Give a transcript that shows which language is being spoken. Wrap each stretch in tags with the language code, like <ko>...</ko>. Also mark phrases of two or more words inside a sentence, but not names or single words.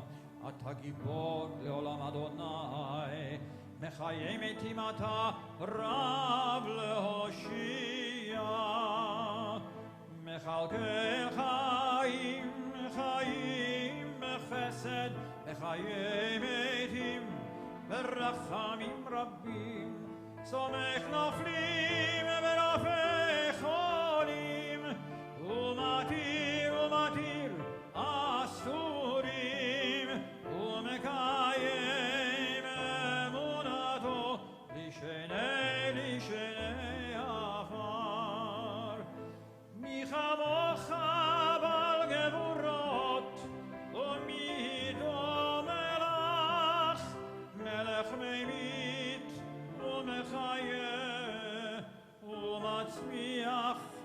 <he>אתה גיבור לעולם אדוני, מחיה מתים אתה רב להושיע, מכלכל חיים, חיים בחסד, מחיה מתים, ברחמים רבים, סומך נופלים ברופא חולים, ומתיר אסורים, ומקיים אמונתו, לישני עפר, מי כמוך בעל גבורות, ומידו מלך, מלך ממית, ומחיה, ומצמיח,</he>